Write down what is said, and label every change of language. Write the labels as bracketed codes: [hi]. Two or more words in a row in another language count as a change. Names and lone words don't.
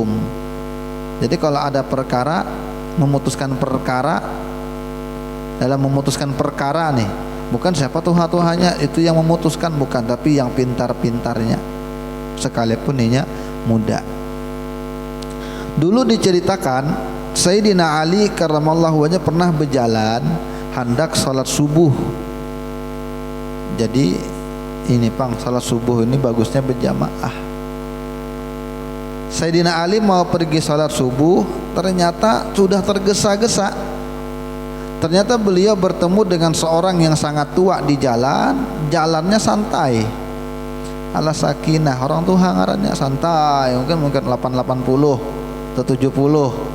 [id] Jadi kalau ada perkara, memutuskan perkara, dalam memutuskan perkara nih, bukan siapa tuha-tuhanya itu yang memutuskan, bukan, tapi yang pintar-pintarnya, sekalipun ininya muda. Dulu diceritakan Sayyidina Ali [ar] كرم الله وجهه [id] pernah berjalan hendak salat subuh. Jadi ini Pang, salat subuh ini bagusnya berjamaah. Sayyidina Ali mau pergi salat subuh, ternyata sudah tergesa-gesa. Ternyata beliau bertemu dengan seorang yang sangat tua di jalan, jalannya santai. [ar] على سكينة, [id] orang tua ngarannya santai, mungkin 880 atau 70.